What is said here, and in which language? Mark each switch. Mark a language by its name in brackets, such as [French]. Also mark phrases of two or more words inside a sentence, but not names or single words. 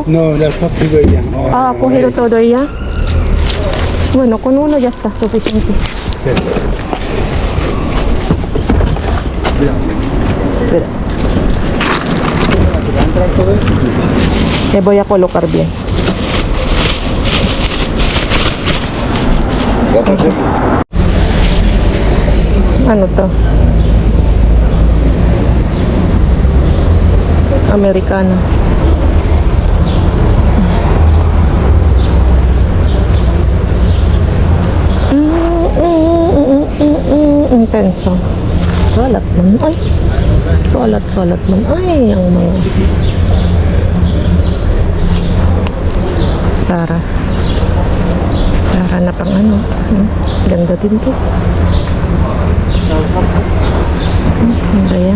[Spanish] No, las papas ya. Ha cogido todo ella. Bueno, con uno ya está suficiente. Espera. Le voy a colocar bien. [Filipino] Ano to? Americano. Intenso. Kalat man. Ay. Kalat man. Ay, ang mga. Sara na pang ano. Ganda din to. Ganda yan.